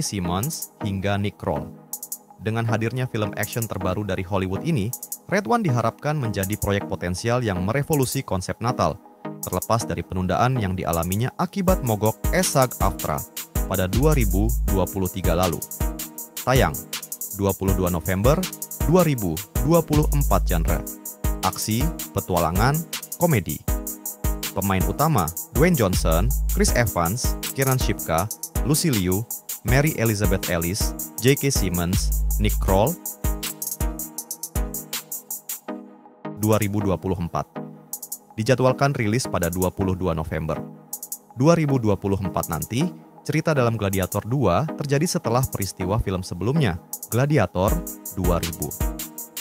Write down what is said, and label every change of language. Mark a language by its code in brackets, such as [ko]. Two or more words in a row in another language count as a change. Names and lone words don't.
[id] Simmons, hingga Nick Kroll. Dengan hadirnya film action terbaru dari Hollywood ini, Red One diharapkan menjadi proyek potensial yang merevolusi konsep Natal, terlepas dari penundaan yang dialaminya akibat mogok SAG-AFTRA pada 2023 lalu. Tayang 22 November 2024. Genre: aksi, petualangan, komedi. Pemain utama: Dwayne Johnson, Chris Evans, Kiernan Shipka, Lucy Liu, Mary Elizabeth Ellis, J.K. Simmons, Nick Kroll. 2024. Dijadwalkan rilis pada 22 November 2024 nanti. Cerita dalam Gladiator 2 terjadi setelah peristiwa film sebelumnya, Gladiator 2000.